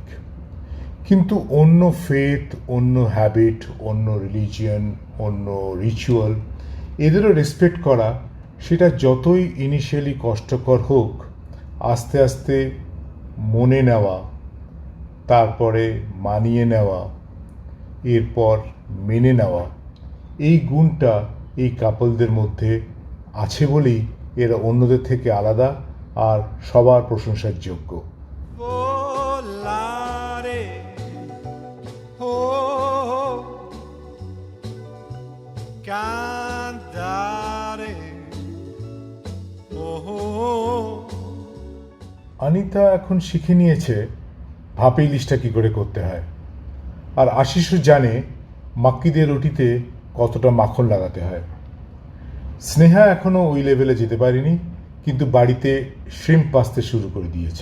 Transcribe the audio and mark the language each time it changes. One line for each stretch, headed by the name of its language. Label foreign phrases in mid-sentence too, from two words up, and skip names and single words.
Bangla: কিন্তু অন্য ফেথ, অন্য হ্যাবিট, অন্য রিলিজিয়ন, অন্য রিচুয়াল এদেরও রেসপেক্ট করা, সেটা যতই ইনিশিয়ালি কষ্টকর হোক, আস্তে আস্তে মনে নেওয়া, তারপরে মানিয়ে নেওয়া, এরপর মেনে নেওয়া, এই গুণটা এই কাপলদের মধ্যে আছে বলেই এরা অন্যদের থেকে আলাদা আর সবার প্রশংসার যোগ্য।
Italian: Volare, oh, cantare, oh.
Bangla: অনিতা এখন শিখে নিয়েছে ভাপে ইলিশটা কী করে করতে হয়, আর আশিসও জানে মাক্কি দিয়ে রুটিতে কতটা মাখন লাগাতে হয়। স্নেহা এখনও ওই লেভেলে যেতে পারেনি, কিন্তু বাড়িতে
English: shrimp pasta
Bangla: শুরু করে দিয়েছে।